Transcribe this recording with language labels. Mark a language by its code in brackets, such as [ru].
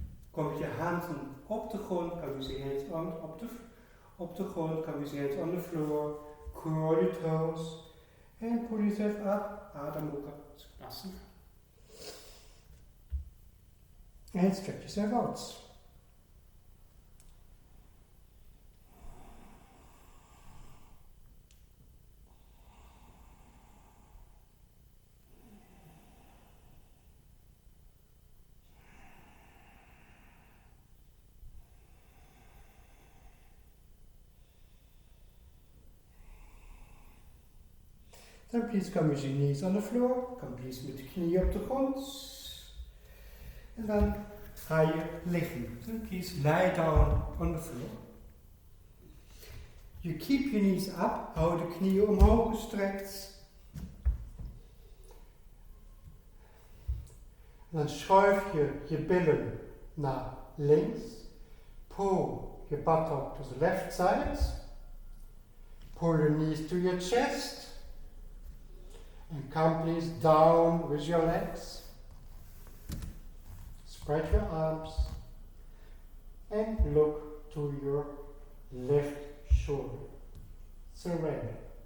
[nl] Kom met je handen op de grond. [en] Come with your hands [nl] op de grond. [en] Come with your hands on the floor. Curl your toes. And pull yourself up. [nl] Adem ook lassen. [en] And stretch yourself out. Then please come with your knees on the floor. Come please [nl] met de knieën op de grond. En dan ga je liggen. [en] Then please lie down on the floor. You keep your knees up. [nl] Hou de knieën omhoog gestrekt. En dan schuif je je billen naar links. [en] Pull your buttock to the left side. Pull your knees to your chest. And come please down with your legs. Spread your arms. And look to your left shoulder. Surrender.